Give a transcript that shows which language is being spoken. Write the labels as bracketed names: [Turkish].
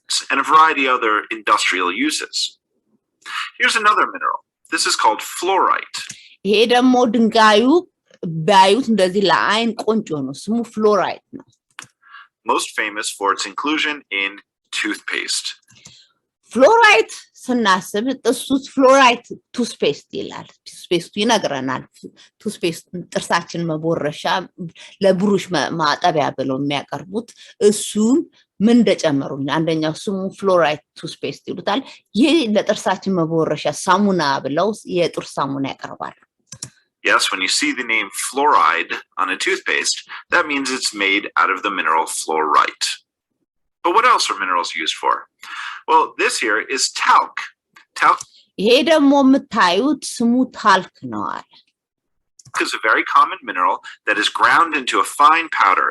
[English] and a variety of other industrial uses. Here's another mineral. This is called fluorite. [Amharic] ይሄ ደግሞ ድንጋዩ ባዩት እንደዚህ ለአይን ቆንጆ ነው ስሙ ፍሎራይት ነው [English] most famous for its inclusion in toothpaste. [Amharic] ፍሎራይት ስናስብ ጥሱት ፍሎራይት ቱስፔስት ይላል ቱስፔስቱ ይነግረናል ቱስፔስት ጥርሳችን መቦረሻ ለብሩሽ ማጠቢያ ብለው የሚያቀርቡት እሱን ምን እንደጨመሩኝ አንደኛው ስሙ ፍሎራይት ቱስፔስት ይሉታል ይሄ ለጥርሳችን መቦረሻ ሳሙና ብለው የጥርስ ሳሙና ያቀርባሉ [English] Yes, when you see the name fluoride on a toothpaste, that means it's made out of the mineral fluorite. But what else are minerals used for? Well, this here is talc. Talc is a very common mineral that is ground into a fine powder.